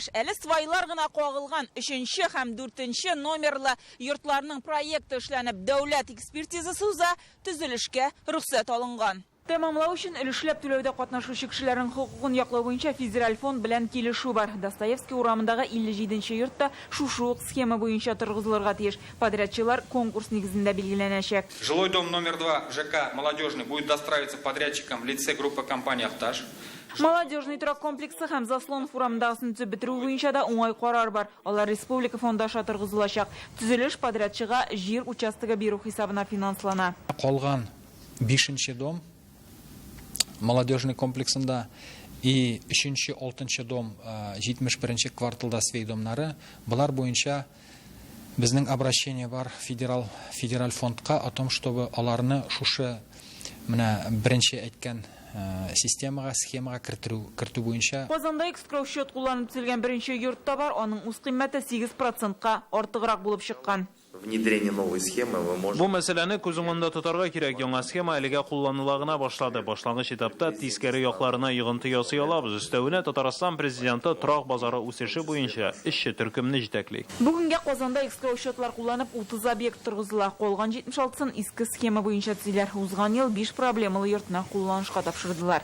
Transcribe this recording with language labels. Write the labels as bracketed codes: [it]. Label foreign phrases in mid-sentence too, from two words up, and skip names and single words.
[tt] Әле свайлар гына кагылган 3-нче һәм 4-нче номерлы йортларның проекты эшләнеп, дәүләт экспертизасы уза, төзелешкә рөхсәт алынган. Тәмамлау өчен өлешләп түләүдә катнашучы кешеләрнең хокукын яклау буенча федераль фонд белән килешү бар. Достоевский урамындагы 57-нче йортта шушы ук схема буенча торгызылырга тиеш. Подрядчылар конкурс нигезендә билгеләнәчәк. [ru] Жилой дом номер 2 ЖК «Молодежный» будет достраиваться подрядчиком в лице группы компании «Ахташ». [tt] Молодежный комплексы һәм Заслон урамындагысын төзеп бетерү буенча да уңай карар бар. Алар республика фонды аша торгызылачак. Төзелеш подрядчыга җир участогы бирү хисабына финанслана. Калган 5-нче дом молодежный комплексында и 3-нче, 6-нче дом 71-нче кварталда свей домнары. Булар буенча безнең обращение бар федераль фондка [ru] о том, чтобы [tt] аларны шушы менә беренче әйткән системага, схемага кертү буенча. Казанда экскроу счет кулланып төзелгән беренче йортта бар, аның үз кыйммәте 8%-ка артыграк булып чыккан. [ru] Внедрение новой схемы вы можете... [tt] Бу мәсьәләне күз уңында тотарга кирәк. Яңа схема әлегә кулланыла гына башлады. Башлангыч этапта тискәре якларына йогынты ясый алабыз. Өстәвенә Татарстан президенты торак базары үсеше буенча эшче төркемне җитәкли. Бүгенгә Казанда экскроу счетлар кулланып 30 объект торгызыла. Калган 76-сын иске схема буенча төзиләр. Узган ел 5 проблемалы йортны кулланышка тапшырдылар.